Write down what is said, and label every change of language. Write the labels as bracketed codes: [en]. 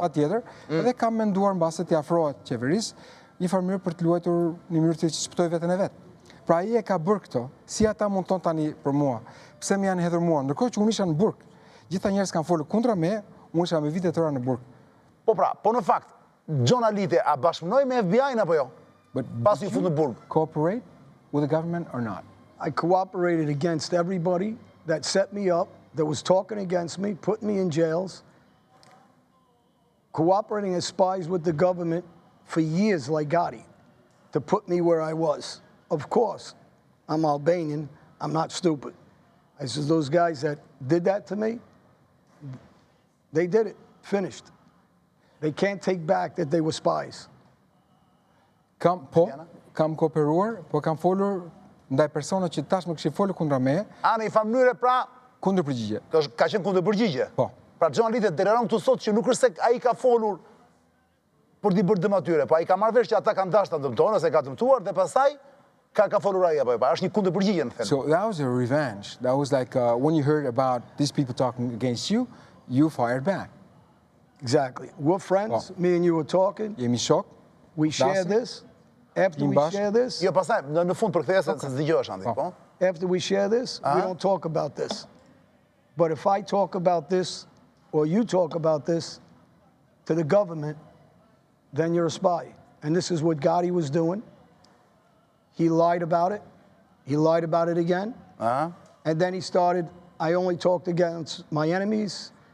[sq] Patjetër, edhe kam menduar mbase t'i afrohet qeverisë, një farë mënyrë për të luajtur një mënyrë që shpëtoj veten e vet. Pra ai e ka bërë këto, si ata mund ton tani për mua, pse më janë hedhur mua, ndërkohë që unë isha në burg. Gjitha njerëz kanë folur kundra me, unë isha me vite tëra në burg. Po pra, po në fakt, Xhon Alite a bashkëpunoi me FBI-n apo jo? Pasi i fut në burg. [en] Cooperate with the government or not? I cooperated against everybody that set me up, that was talking against me, put me in jails. cooperating as spies with the government for years like Gotti to put me where I was. Of course, I'm Albanian, I'm not stupid. I said, those guys that did that to me, they did it, finished. They can't take back that they were spies. [sq] Kam kooperuar, po kam folur ndaj persona që tashmë kishin folur kundra meje. Në një mënyrë pra kundër përgjigje. Ka qenë kundër përgjigje. Po. Pra Xhon Alite deklaron këtu sot që nuk është se ai ka folur për t'i bërë dëm atyre, po ai ka marrë vesh që ata kanë dashur ta dëmtojnë ose ka dëmtuar dhe pastaj ka folur ai apo është një kundër përgjigje në fakt. [en] So that was a revenge. That was like when you heard about these people talking against you, you fired back. Exactly. We're friends. Me and you were talking. [sq] Jemi shok. [en] We share this. After we share this. [sq] Jo, pastaj në fund për kthesën se dëgjohesh Andi, po. [en] After we share this, we don't talk about this. But if I talk about this or you talk about this to the government, then you're a spy. And this is what Gotti was doing. He lied about it. He lied about it again. And then he started, I only talked against my enemies.